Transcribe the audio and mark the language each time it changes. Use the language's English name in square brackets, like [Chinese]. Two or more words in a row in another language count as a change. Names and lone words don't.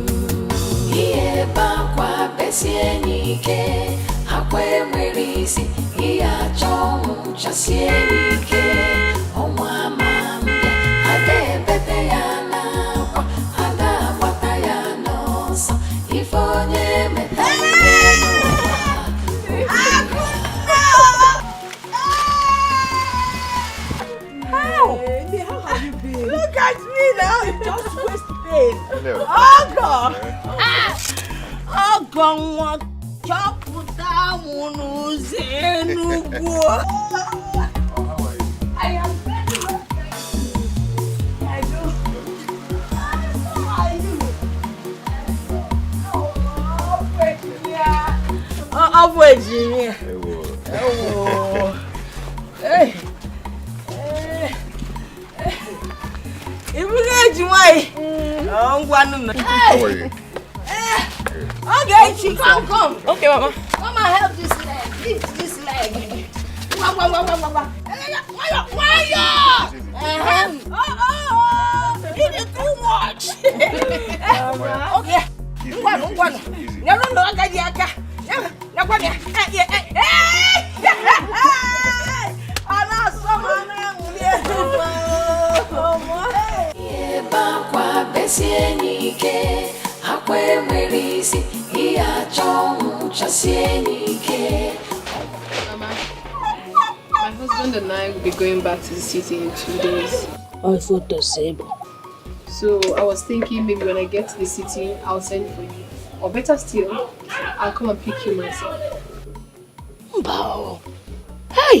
[Igbo] Ihe bakwa besie n'ike, akwa enwere isi, ihe achọ ọnwụ chasie n'ike. Ọnwa ama mbịa, ada ebete ya n'akwa, ada agbata ya n'ọsọ. Ife onye metara n'ụwa. [English] How have you been? Look at me now. You just waste pain. Hello. Oh God. Oh God. [Igbo] Chọpụta mụ n'ụzọ Enugu. [English] I am very well, thank you. I do. How are you? Oh, Virginia. Oh. Hey. How are you? Okay, she come. Okay, Mama. Mama, help this leg. Lift this leg. Why? It is too much. Okay. [Igbo] Bakwa besie n'ike, akwa enwere isi, ihe achọ ọnwụ chasie n'ike. [English] Mama, my husband and I will be going back to the city in 2 days. I thought the same. So I was thinking maybe when I get to the city, I'll send for you. Or better still, I'll come and pick you myself. Bao. Hey!